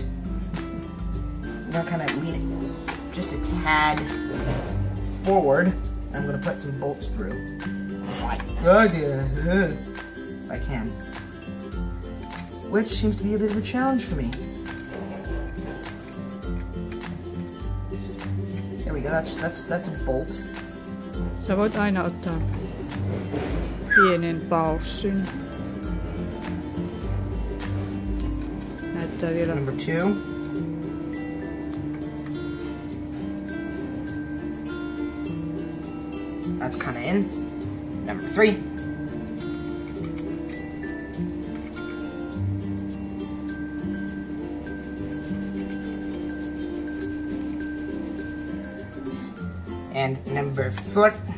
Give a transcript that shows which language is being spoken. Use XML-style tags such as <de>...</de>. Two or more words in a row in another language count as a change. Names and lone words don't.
<en>I'm going to kind of lean it just a tad forward. I'm going to put some bolts through. If I can. Which seems to be a bit of a challenge for me. There we go, that's a bolt.</en> <fi>Sä voit aina ottaa pienen paussin. Näyttää vielä.</fi> <en>Number 2. That's kind of in. Number 3. And number 4.</en>